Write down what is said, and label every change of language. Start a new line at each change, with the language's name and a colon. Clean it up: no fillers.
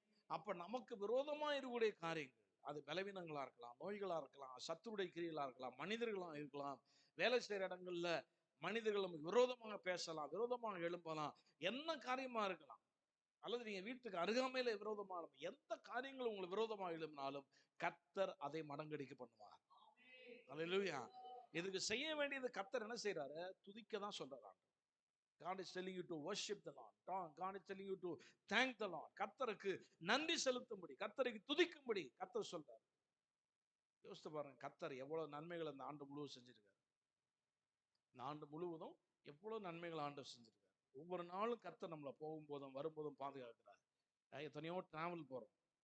Tamil: அப்ப நமக்கு விரோதமா இருக்கக்கூடிய காரியங்கள், அது பலவீனங்களா இருக்கலாம், நோய்களா இருக்கலாம், சத்துருடைய கிரியைகளா இருக்கலாம், மனிதர்களா இருக்கலாம், வேலை செய்யற இடங்கள்ல மனிதர்கள் நமக்கு விரோதமாக பேசலாம், விரோதமாக எழும்பலாம், என்ன காரியமா இருக்கலாம். அல்லது நீங்க வீட்டுக்கு அருகாமையில விரோதமான எந்த காரியங்கள் உங்களுக்கு விரோதமாக எழும்பினாலும் கர்த்தர் அதை மடங்கடிக்க பண்ணுவார். அல்லேலூயா. இதுக்கு செய்ய வேண்டியது, கர்த்தர் என்ன செய்யறாரு? துதிக்க தான் சொல்றாரு.
English: God is telling you to worship the Lord. God is telling you to thank the Lord.
Tamil: கர்த்தருக்கு நன்றி செலுத்தும்படி, கர்த்தருக்கு துதிக்கும்படி கர்த்தர் சொல்றாரு. யோசித்து பாருங்க, கர்த்தர் எவ்வளவு நன்மைகள் அந்த ஆண்டு முழுவதும் செஞ்சிருக்காரு. இந்த ஆண்டு முழுவதும் எவ்வளவு நன்மைகள் ஆண்டு செஞ்சிருக்காரு. ஒவ்வொரு நாளும் கர்த்தர் நம்மளை போகும்போதும் வரும்போதும் பாதுகாக்கிறார். எத்தனையோ டிராவல் போறோம்.